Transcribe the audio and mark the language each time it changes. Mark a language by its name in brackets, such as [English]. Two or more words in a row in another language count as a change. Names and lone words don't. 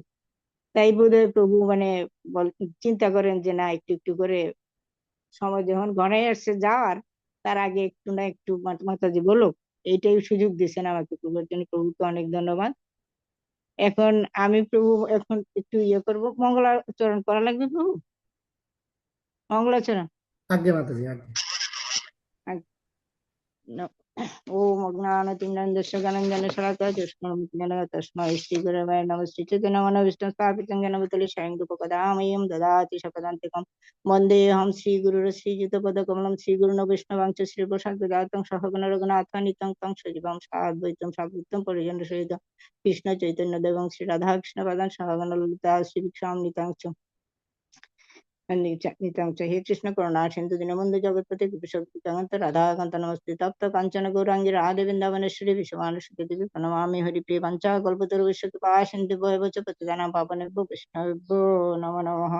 [Bangla] তাই বোধহয় প্রভু মানে চিন্তা করেন যে না, একটু একটু করে সময় যখন ঘনাই আসছে যাওয়ার, তার আগে একটু না একটু মাতাজি বলুক, এইটাই সুযোগ দিয়েছেন আমাকে। প্রভুর জন্য প্রভুকে অনেক ধন্যবাদ। এখন আমি প্রভু এখন একটু ইয়ে করবো, মঙ্গলাচরণ করা লাগবে প্রভু, মঙ্গলাচরণ। আজ্ঞে মাতাজি, আজ্ঞে। [Sanskrit] ओम अज्ञानतिमिरन्धस्य ज्ञानाञ्जनेन शलाकया चक्षुरुन्मीलितं येन तस्मै श्रीगुरवे नमः। श्रीचैतन्यमनोभीष्टं स्थापितं येन भूतले स्वयं रूपकदामह्यं ददाति स्वपदान्तिकं। वन्देऽहं श्रीगुरुं श्रीयुतपदकमलं श्रीगुरून् वैष्णवांश्च श्रीप्रसाददातं सहगण रघुनाथान्वितं तं सजीवं साद्वैतं साद्वैतं परिजनसहितं कृष्णचैतन्यदेवं श्रीराधाकृष्णपादान् सहगण ललिता श्रीभिक्षां नितां च हे कृष्ण करुणा सिंधु दीनबन्धु जगत्पते गोपीशक्तिकान्त राधाकान्त नमस्ते तप्त काञ्चन गौराङ्गी राधे वृन्दावनेश्वरी विश्वमानुषुते देवी प्रणमामि हरिप्रिय पञ्चाकल्पतरुभ्यश्च कृपा सिन्धुभ्यो एव च पतितानां पावनेभ्यो वैष्णवेभ्यो नमो नमः।